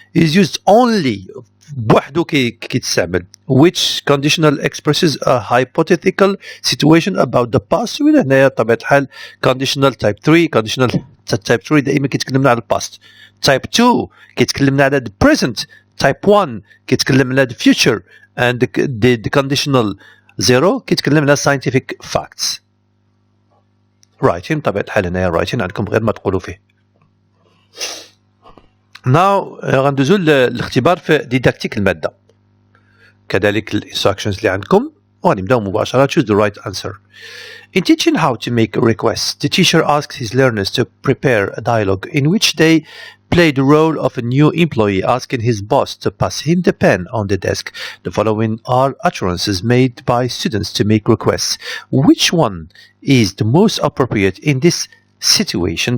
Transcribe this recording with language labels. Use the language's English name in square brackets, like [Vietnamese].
[English] Is used only [Arabic] بوحدو كيتستعمل. [English] Which conditional expresses a hypothetical situation about the past. [Arabic] هنايا بطبيعة الحال [English] conditional type 3. conditional type 3 [Arabic] دائما كيتكلمنا على الباست. [English] type 2 [Arabic] كيتكلمنا على [English] the present. type 1 [Arabic] كيتكلم على [English] the future. and the conditional 0 [Arabic] كيتكلم على [English] scientific facts. [Arabic] writing بطبيعة الحال هنايا writing عندكم غير ما تقولوا فيه. [English] now [Arabic] غندوزو للاختبار في ديداكتيك المادة. كذلك الانستراكشنز اللي عندكم وغنبداو مباشرة. [English] choose the right answer. In teaching how to make requests, the teacher asks his learners to prepare a dialogue in which they play the role of a new employee asking his boss to pass him the pen on the desk. The following are utterances made by students to make requests. Which one is the most appropriate in this situation?